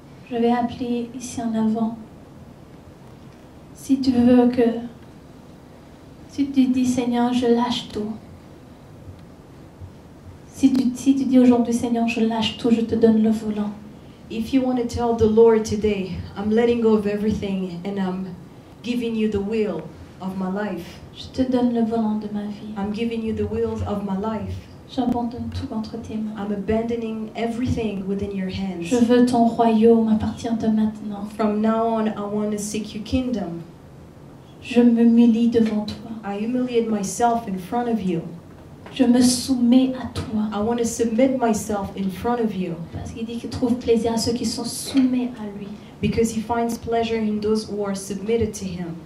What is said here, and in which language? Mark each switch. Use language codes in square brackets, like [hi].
[fr] Je vais appeler ici en avant. Si tu veux que... Si tu dis, Seigneur, je lâche tout. Si tu dis aujourd'hui, Seigneur, je lâche tout, je te donne le volant. [en] If you want to tell the Lord today, I'm letting go of everything and I'm giving you the will of my life. [fr] Je te donne le volant de ma vie. [en] I'm giving you the will of my life. [fr] J'abandonne tout entre tes mains. [en] I'm abandoning everything within your hands. [fr] Je veux ton royaume à partir de maintenant. [en] From now on, I want to seek your kingdom. [fr] Je m'humilie devant toi. [en] I humiliate myself in front of you. [fr] Je me soumets à toi. [en] I want to submit myself in front of you. [fr] Parce qu'il dit qu'il trouve plaisir à ceux qui sont soumis à lui. [en] Because He finds pleasure in those who are submitted to Him.